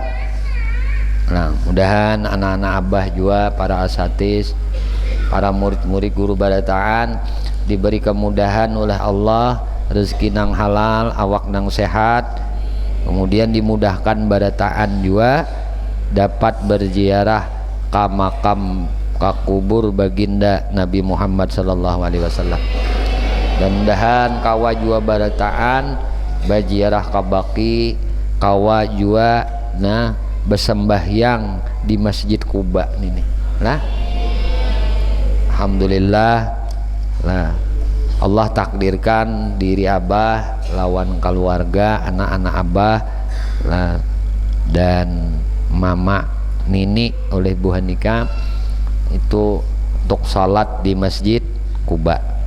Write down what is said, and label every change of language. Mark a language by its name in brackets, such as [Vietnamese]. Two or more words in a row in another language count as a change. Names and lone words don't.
[Banjar] Nah, mudahan anak-anak abah juga, para asatis, para murid-murid guru barataan diberi kemudahan oleh Allah, rezeki nang halal, awak nang sehat, kemudian dimudahkan barataan juga dapat berziarah ke makam, ke kubur baginda Nabi Muhammad [Arabic] صلى الله عليه وسلم. [Banjar] Dan mudahan kawa juga barataan berziarah ke Baqi, kawa juga bersembahyang di masjid Quba ini lah. Alhamdulillah lah, Allah takdirkan diri abah lawan keluarga anak-anak abah dan mama Nini oleh Bu Hanika itu untuk salat di Masjid Kuba.